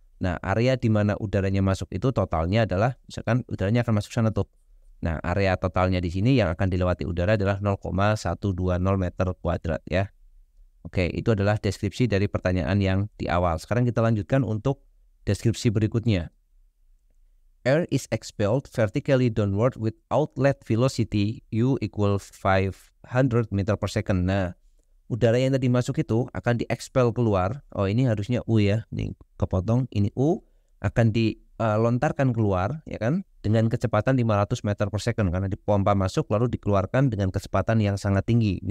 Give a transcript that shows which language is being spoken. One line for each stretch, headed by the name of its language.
Indonesian: Nah, area di mana udaranya masuk itu totalnya adalah, misalkan udaranya akan masuk sana tuh. Nah, area totalnya di sini yang akan dilewati udara adalah 0,120 meter kuadrat ya. Oke, itu adalah deskripsi dari pertanyaan yang di awal. Sekarang kita lanjutkan untuk deskripsi berikutnya.
English: Air is expelled vertically downward with outlet velocity U equal 500 meter per second.
Indonesian: Nah, udara yang tadi masuk itu akan diekspel keluar. Oh, ini harusnya U ya. Ini kepotong. Ini U akan dilontarkan keluar ya kan dengan kecepatan 500 meter per second karena dipompa masuk lalu dikeluarkan dengan kecepatan yang sangat tinggi.